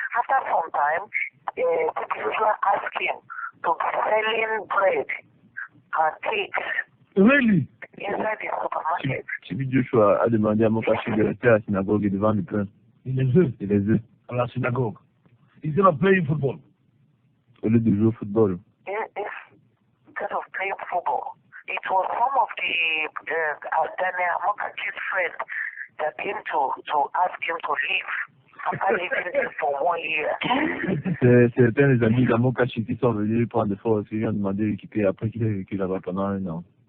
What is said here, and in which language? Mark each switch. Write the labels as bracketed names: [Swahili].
[English] After some time, Joshua asked him to be selling bread and cakes. Really? Inside the supermarket. [French] TB Joshua a demandé à Amokachi de rester à la synagogue et de vendre du pain. Les œufs. Et les œufs. À la synagogue. [English] Instead of playing football. [French] Au lieu de jouer au football. [English] Instead of playing football. It was some of the Daniel Amokachi's friends that came to ask him to leave. After living there for 1 year. [French] C'est un des amis d'Amokachi qui sont venus prendre des forces et lui ont demandé de quitter après qu'il ait vécu là-bas pendant 1 an.